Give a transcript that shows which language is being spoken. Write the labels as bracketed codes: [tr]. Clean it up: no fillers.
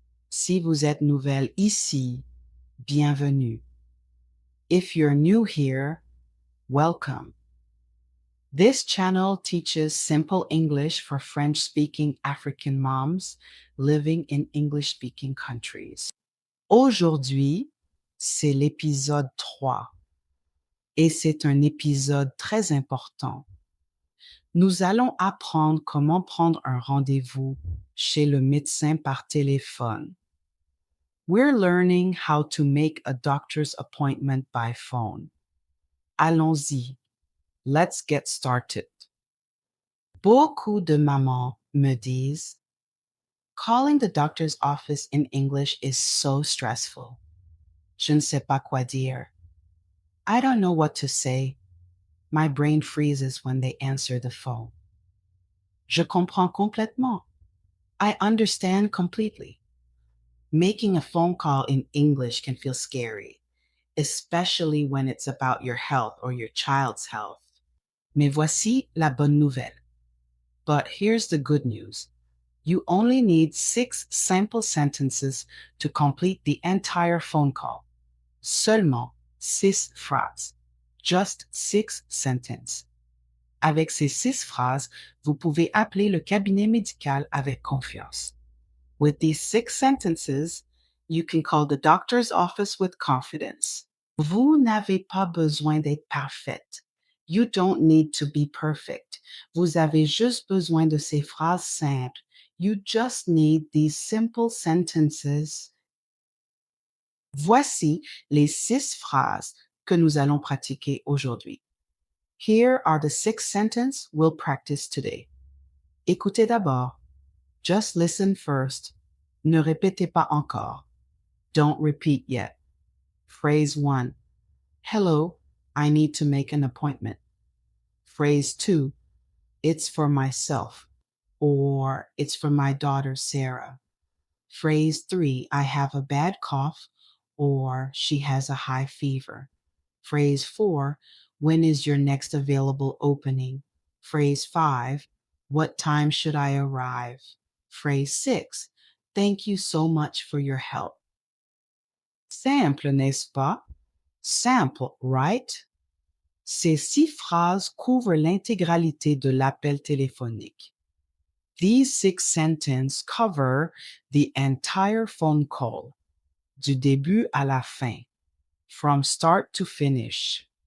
[fr] Si vous êtes nouvelle ici, bienvenue. [en] If you're new here, welcome. This channel teaches simple English for French-speaking African moms living in English-speaking countries. [fr] Aujourd'hui, c'est l'épisode 3 et c'est un épisode très important. Nous allons apprendre comment prendre un rendez-vous chez le médecin par téléphone. [en] We're learning how to make a doctor's appointment by phone. [fr] Allons-y. [en] Let's get started. [fr] Beaucoup de mamans me disent, [en] calling the doctor's office in English is so stressful. [fr] Je ne sais pas quoi dire. [en] I don't know what to say. My brain freezes when they answer the phone. [fr] Je comprends complètement. [en] I understand completely. Making a phone call in English can feel scary, especially when it's about your health or your child's health. [fr] Mais voici la bonne nouvelle. [en] But here's the good news. You only need 6 simple sentences to complete the entire phone call. [fr] Seulement 6 phrases. [en] Just 6 sentences. [fr] Avec ces 6 phrases, vous pouvez appeler le cabinet médical avec confiance. [en] With these 6 sentences, you can call the doctor's office with confidence. [fr] Vous n'avez pas besoin d'être parfaite. [en] You don't need to be perfect. [fr] Vous avez juste besoin de ces phrases simples. [en] You just need these simple sentences. [fr] Voici les 6 phrases que nous allons pratiquer aujourd'hui. [en] Here are the 6 sentences we'll practice today. [fr] Écoutez d'abord. [en] Just listen first. [fr] Ne répétez pas encore. [en] Don't repeat yet. Phrase 1. Hello, I need to make an appointment. Phrase 2. It's for myself. Or it's for my daughter, Sarah. Phrase 3. I have a bad cough. Or she has a high fever. Phrase 4. When is your next available opening? Phrase 5. What time should I arrive? Phrase 6. Thank you so much for your help. [fr] Simple, n'est-ce pas? [en] Simple, right? [fr] Ces 6 phrases couvrent l'intégralité de l'appel téléphonique. [en] These 6 sentences cover the entire phone call, [fr] du début à la fin, [en] from start to finish.